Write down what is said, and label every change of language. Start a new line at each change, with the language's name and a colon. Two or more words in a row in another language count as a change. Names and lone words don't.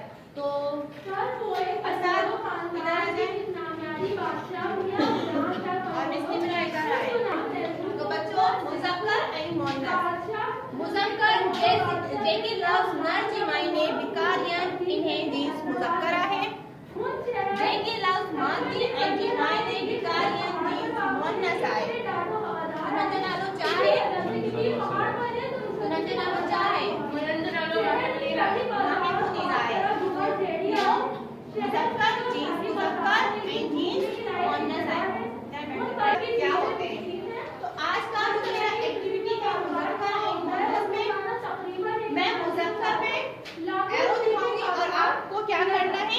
Sindhi: तो तो बच्चों मुज़क्कर ऐं मुअन्नस, मुज़क्कर जेके लफ्ज़ नर जे मायने विकारियन इन्हें जींस मुज़क्कर है। जेके लफ्ज़ मादी ऐं जे मायने विकारियन जींस मुअन्नस आहे। उनजो नालो छा आहे? उनजो नालो छा आहे? मुज़क्कर जींस मुज़क्कर ऐं जींस मुअन्नस आहे।
Hindi: क्या होते हैं? तो आज का जो मेरा एक्टिविटी का मुज़क्कर ऐं मुअन्नस में मैं मुज़क्कर पे एरो दिखाऊंगी और आपको क्या करना है?